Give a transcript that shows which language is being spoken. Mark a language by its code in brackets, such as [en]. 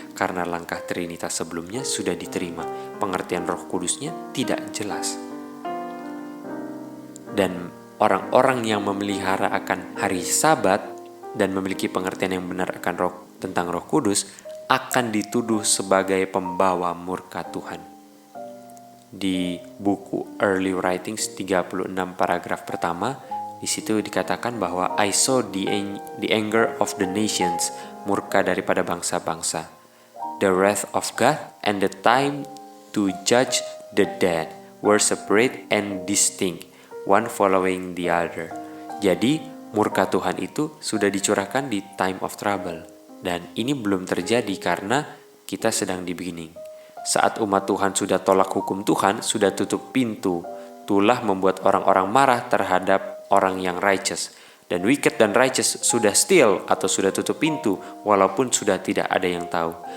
[id] Karena langkah Trinitas sebelumnya sudah diterima, pengertian Roh Kudusnya tidak jelas. Dan orang-orang yang memelihara akan hari Sabat dan memiliki pengertian yang benar akan tentang Roh Kudus akan dituduh sebagai pembawa murka Tuhan. Di buku Early Writings 36 paragraf pertama, di situ dikatakan bahwa [en] I saw the anger of the nations, [id] murka daripada bangsa-bangsa, [en] the wrath of God, and the time to judge the dead were separate and distinct, one following the other. [id] Jadi murka Tuhan itu sudah dicurahkan di time of trouble. Dan ini belum terjadi karena kita sedang di beginning. Saat umat Tuhan sudah tolak hukum Tuhan, sudah tutup pintu, itulah membuat orang-orang marah terhadap orang yang righteous. Dan wicked dan righteous sudah still atau sudah tutup pintu, walaupun sudah tidak ada yang tahu.